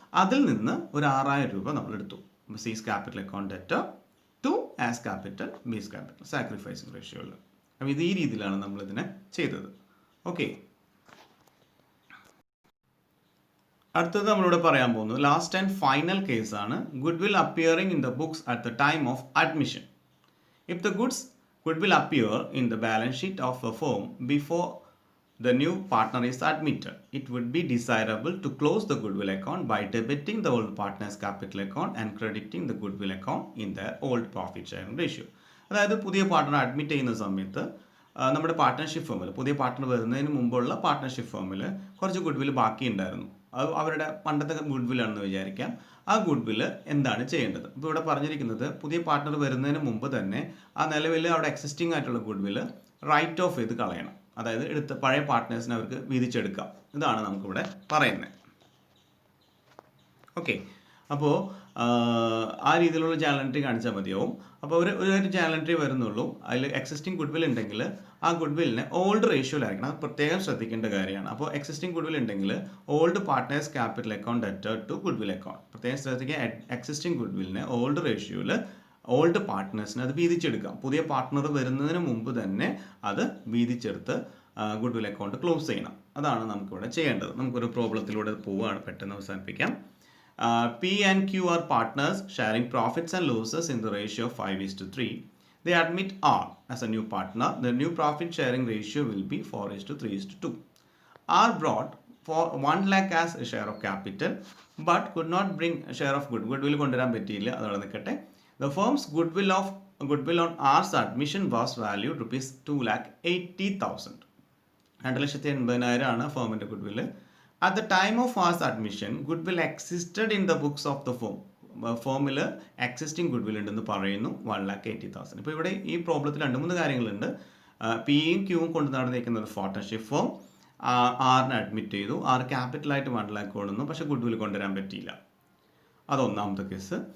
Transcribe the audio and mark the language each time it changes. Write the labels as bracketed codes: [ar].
[ml] അതിൽ നിന്ന് ഒരു 6,000 രൂപ നമ്മൾ എടുത്തു. [en] സീസ് capital account debt to as capital B's capital sacrificing റേഷ്യോയിൽ. [ml] അപ്പോൾ ഇത് ഈ രീതിയിലാണ് നമ്മളിതിനെ ചെയ്തത്. ഓക്കെ, അടുത്തത് നമ്മളിവിടെ പറയാൻ പോകുന്നത് ലാസ്റ്റ് ആൻഡ് ഫൈനൽ കേസാണ്. [en] Goodwill appearing in the books at the time of admission. If the goodwill appear in the balance sheet of a firm before the new partner is admitted, it would be desirable to close the goodwill account by debiting the old partner's capital account and crediting the goodwill account in their old profit sharing ratio. [ml] അതായത് പുതിയ partner admit ചെയ്യുന്ന സമയത്ത് നമ്മുടെ partnership ഫേമിൽ, പുതിയ partner വരുന്നതിന് മുമ്പുള്ള partnership ഫേമിൽ കുറച്ച് goodwill ബാക്കി ഉണ്ടായിരുന്നു. അത് അവരുടെ പണ്ടത്തെ ഗുഡ്വില്ലാണെന്ന് വിചാരിക്കാം. ആ ഗുഡ്വിൽ എന്താണ് ചെയ്യേണ്ടത്? ഇപ്പോൾ ഇവിടെ പറഞ്ഞിരിക്കുന്നത് പുതിയ പാർട്ട്ണർ വരുന്നതിന് മുമ്പ് തന്നെ ആ നിലവിൽ അവിടെ എക്സിസ്റ്റിംഗ് ആയിട്ടുള്ള ഗുഡ്വിൽ റൈറ്റ് ഓഫ് ചെയ്ത് കളയണം. അതായത് എടുത്ത പഴയ പാർട്ട്നേഴ്സിനെ അവർക്ക് വീതിച്ചെടുക്കാം. ഇതാണ് നമുക്കിവിടെ പറയുന്നത്. ഓക്കെ, അപ്പോൾ ആ രീതിയിലുള്ള ജേണൽ എൻട്രി കാണിച്ചാൽ മതിയാവും. അപ്പോൾ ഒരു ജേണൽ എൻട്രി വരുന്നുള്ളൂ. അതിൽ എക്സിസ്റ്റിംഗ് ഗുഡ് വിൽ ഉണ്ടെങ്കിൽ ആ ഗുഡ് വില്ലിനെ ഓൾഡ് റേഷ്യോയിലായിരിക്കണം. അത് പ്രത്യേകം ശ്രദ്ധിക്കേണ്ട കാര്യമാണ്. അപ്പോൾ എക്സിസ്റ്റിംഗ് ഗുഡ് വിൽ ഉണ്ടെങ്കിൽ [en] Old partners capital account ഡെറ്റഡ് to good will account. [ml] പ്രത്യേകം ശ്രദ്ധിക്കുക, എക്സിസ്റ്റിംഗ് ഗുഡ് വില്ലിനെ ഓൾഡ് റേഷ്യോയിൽ ഓൾഡ് പാർട്ട്നേഴ്സിന് അത് വീതിച്ചെടുക്കാം. പുതിയ പാർട്ട്ണർ വരുന്നതിന് മുമ്പ് തന്നെ അത് വീതിച്ചെടുത്ത് ഗുഡ് വിൽ അക്കൗണ്ട് ക്ലോസ് ചെയ്യണം. അതാണ് നമുക്കിവിടെ ചെയ്യേണ്ടത്. നമുക്കൊരു പ്രോബ്ലത്തിലൂടെ പോവുകയാണ്, പെട്ടെന്ന് അവസാനിപ്പിക്കാം. [en] P and Q are partners sharing profits and losses in the ratio of 5:3. They admit R as a new partner. The new profit sharing ratio will be 4:3:2. R brought for 1 lakh as a share of capital but could not bring a share of goodwill [ml] കൊണ്ടുവരാൻ പറ്റിയില്ല. അതോടെ നിൽക്കട്ടെ. [en] The firm's goodwill on R's admission was valued rupees 2,80,000. [ml] 2,80,000 ആണ് ഫേമിൻ്റെ goodwill. [en] At the time of R's admission, goodwill existed in the books of the firm. [ml] ഫേമിൽ existing goodwill ഉണ്ടെന്ന് പറയുന്നു 1,80,000. ഇപ്പോൾ ഇവിടെ ഈ പ്രോബ്ലത്തിൽ 2-3 കാര്യങ്ങളുണ്ട്. പിയും ക്യൂവും കൊണ്ട് നടന്നിരിക്കുന്നത് പാർട്ട്ണർഷിപ്പ് ഫോം. ആറിനെ അഡ്മിറ്റ് ചെയ്തു, ആറ് ക്യാപിറ്റലായിട്ട് 1 lakh കൊണ്ടുവന്നു, പക്ഷേ ഗുഡ്വിൽ കൊണ്ടുവരാൻ പറ്റിയില്ല. അതൊന്നാമത്തെ കേസ്.